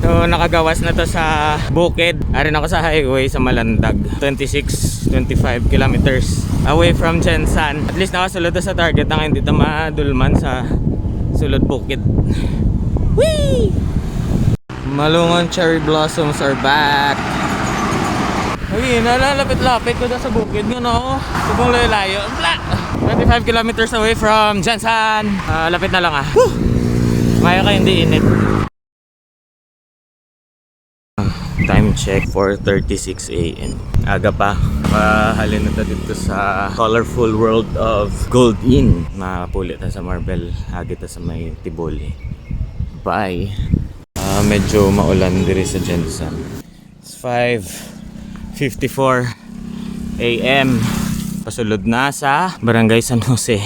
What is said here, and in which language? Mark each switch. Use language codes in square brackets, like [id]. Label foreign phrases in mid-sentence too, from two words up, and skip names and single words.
[hil] So nakagawas na to sa bukid. Arin ako sa highway sa Malandag. [en] 25 kilometers away from Jensan. At least nakasulod to sa target na hindi ta madulman sa sulod bukid. Whee! Malungon cherry blossoms are back. [hil] Ay, nalalapit-lapit ko na sa bukid nga no. Subong layo-layo. [en] 25 kilometers away from Jensan. [hil] Lapit na lang ah. Woo! Maya ka hindi init. [en] Time check 4:36 AM. [hil] Aga pa. Pahalin na tayo dito sa [en] colorful world of Gold Inn. [hil] Mapulit na sa Marble. Agit na sa may Tiboli. [en] Bye. [hil] Medyo maulan diri sa Jensan. [en] It's 5:54 AM. [hil] Pasulod na sa Barangay San Jose.